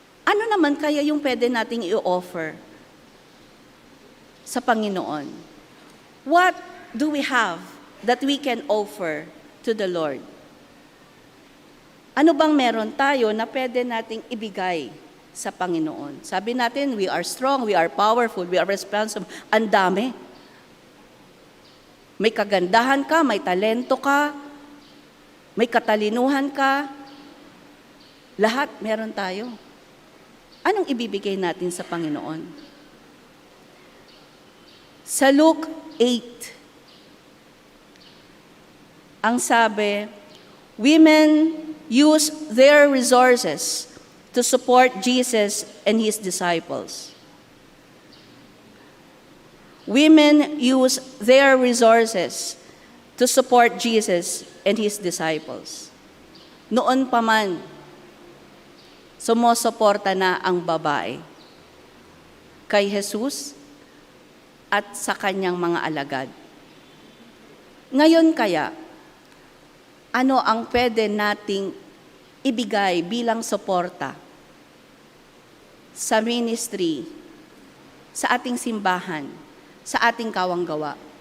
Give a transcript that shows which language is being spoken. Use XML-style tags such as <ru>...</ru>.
<tl>Ano naman kaya yung pwede nating i-offer sa Panginoon?</tl> <en>What do we have that we can offer to the Lord?</en> <tl>Ano bang meron tayo na pwede nating ibigay sa Panginoon? Sabi natin,</tl> <en>we are strong, we are powerful, we are responsible.</en> <tl>Ang dami. May kagandahan ka, may talento ka, may katalinuhan ka. Lahat meron tayo. Anong ibibigay natin sa Panginoon? Sa Luke 8, ang sabi,</tl> <en>women use their resources to support Jesus and His disciples. Women use their resources to support Jesus and His disciples.</en> <tl>Noon pa man, sumusuporta na ang babae kay Jesus at sa kanyang mga alagad. Ngayon kaya, ano ang pwede nating ibigay bilang suporta sa ministry, sa ating simbahan, sa ating kawanggawa?</tl>